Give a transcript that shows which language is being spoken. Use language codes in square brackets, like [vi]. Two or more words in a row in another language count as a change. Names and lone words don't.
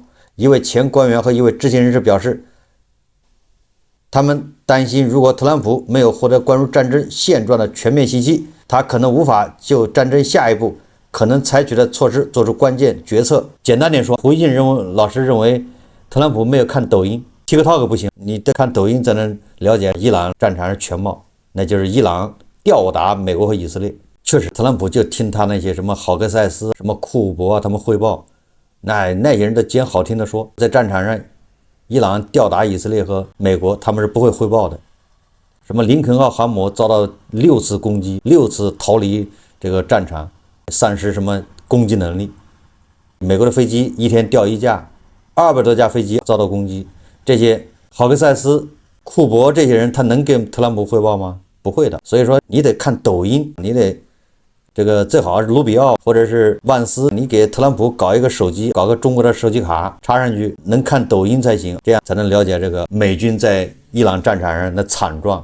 [zh] 一位前官員和一位知情人士表示，他們擔心如果特朗普沒有獲得關於戰爭現狀的全面信息，他可能無法就戰爭下一步可能採取的措施做出關鍵決策。簡單點說，胡鑫老師認為特朗普沒有看抖音 TikTok 不行，你得看抖音才能了解伊朗戰場的全貌，那就是伊朗吊打美國和以色列。確實，特朗普就聽他那些什麼郝克塞斯、什麼庫珀啊，他們匯報，那些人都撿好聽的說，在戰場上伊朗吊打以色列和美國，他們是不會匯報的。什麼林肯号航母遭到6次攻擊，6次逃離這個戰場，喪失什麼攻擊能力。美國的飛機一天掉1架，200多架飛機遭到攻擊。這些郝克塞斯、庫珀這些人，他能跟特朗普匯報嗎？不會的。所以說，你得看抖音，你得這個最好是盧比奧或者是萬斯，你給特朗普搞一個手機，搞個中國的手機卡插上去，能看抖音才行，這樣才能了解這個美軍在伊朗戰場上的慘狀。